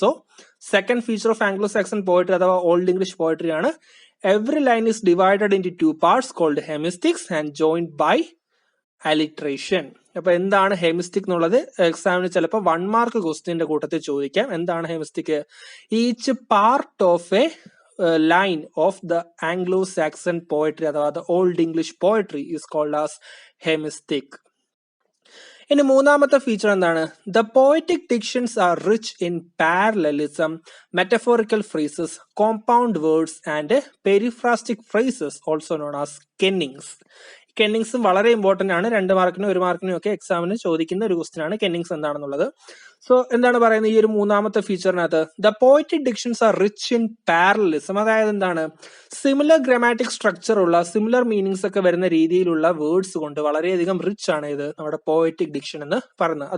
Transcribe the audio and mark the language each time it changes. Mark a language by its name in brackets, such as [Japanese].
[English] So second feature of Anglo Saxon poetry അഥവാ old English poetry ആണ് every line is divided into 2 parts called hemistichs and joined by alliteration. [Malayalam] അപ്പൊ എന്താണ് ഹെമിസ്റ്റിക് എന്നുള്ളത് എക്സാമിന് ചിലപ്പോൾ 1 mark ക്വസ്റ്റ്യന്റെ കൂട്ടത്തിൽ ചോദിക്കാം. എന്താണ് ഹെമിസ്റ്റിക്? [English] Each part of a line of the Anglo-Saxon poetry അഥവാ the Old English poetry is called as hemistic. [Malayalam] ഇനി മൂന്നാമത്തെ ഫീച്ചർ എന്താണ്? [English] The poetic dictions are rich in parallelism, metaphorical phrases, compound words and periphrastic phrases also known as kennings. [Malayalam] കെന്നിങ്സും വളരെ important ആണ്. 2 മാർക്കിനും 1 മാർക്കിനും ഒക്കെ എക്സാമിന് ചോദിക്കുന്ന ഒരു ക്വസ്റ്റ്യൻ ആണ് കെന്നിങ്സ് എന്താണെന്നുള്ളത്. സോ എന്താണ് പറയുന്നത് ഈ ഒരു മൂന്നാമത്തെ ഫീച്ചറിനകത്ത്? [English] The poetic dictions are rich in parallelism. [Malayalam] അതായത് എന്താണ്? സിമിലർ ഗ്രാമാറ്റിക് സ്ട്രക്ചർ ഉള്ള, സിമിലർ മീനിങ്സ് ഒക്കെ വരുന്ന രീതിയിലുള്ള വേർഡ്സ് കൊണ്ട് വളരെയധികം റിച്ച് ആണ് ഇത് നമ്മുടെ പോയറ്റിക് ഡിക്ഷൻ എന്ന് പറയുന്നത്.